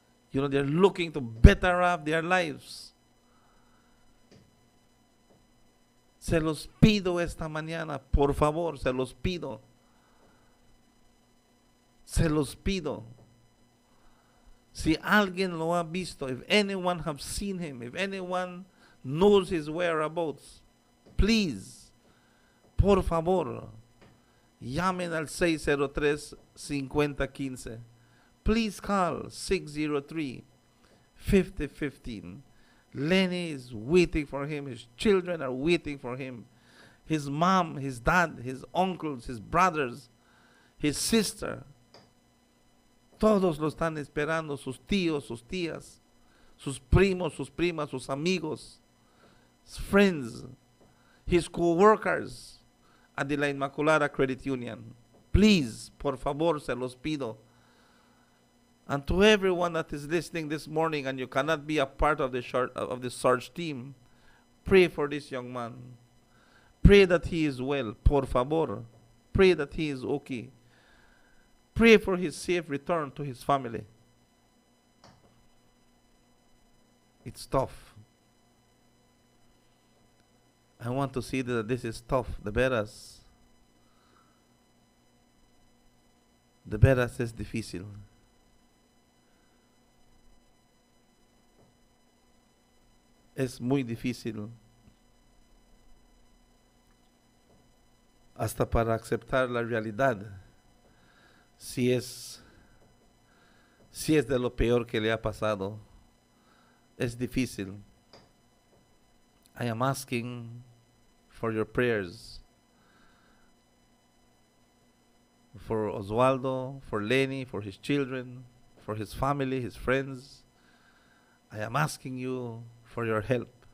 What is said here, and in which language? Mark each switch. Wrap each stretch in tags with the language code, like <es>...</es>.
<en>You know, they're looking to better off their lives.</en> <es>Se los pido esta mañana, por favor, se los pido. Se los pido. Si alguien lo ha visto,</es> <en>if anyone have seen him, if anyone knows his whereabouts, please,</en> <es>por favor, llamen al 603-5015.</es> <en>Please call 603-5015. Lenny is waiting for him. His children are waiting for him. His mom, his dad, his uncles, his brothers, his sister.</en> <es>Todos lo están esperando, sus tíos, sus tías, sus primos, sus primas, sus amigos,</es> <en>his friends, his co-workers at the La Inmaculada Credit Union. Please,</en> <es>por favor, se los pido.</es> <en>And to everyone that is listening this morning and you cannot be a part of the search team, pray for this young man. Pray that he is well,</en> <es>por favor.</es> <en>Pray that he is okay. Pray for his safe return to his family. It's tough. I want to see that this is tough.</en> <es>De veras es difícil. Es muy difícil hasta para aceptar la realidad. Si es de lo peor que le ha pasado, es difícil.</es> <en>I am asking for your prayers for Oswaldo, for Lenny, for his children, for his family, his friends. I am asking you for your help.</en>